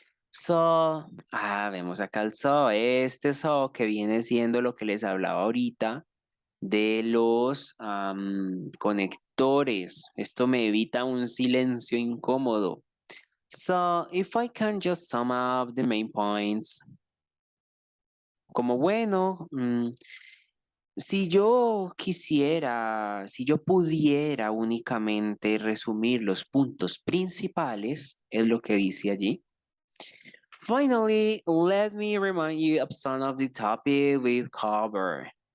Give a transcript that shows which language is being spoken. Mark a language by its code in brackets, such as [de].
[es] So, vemos acá el so, este so que viene siendo lo que les hablaba ahorita de los conectores. Esto me evita un silencio incómodo. [en] So, if I can just sum up the main points. [es] Como bueno, si yo quisiera, si yo pudiera únicamente resumir los puntos principales, es lo que dice allí. [en] Finally, let me remind you of some of the topics we've covered.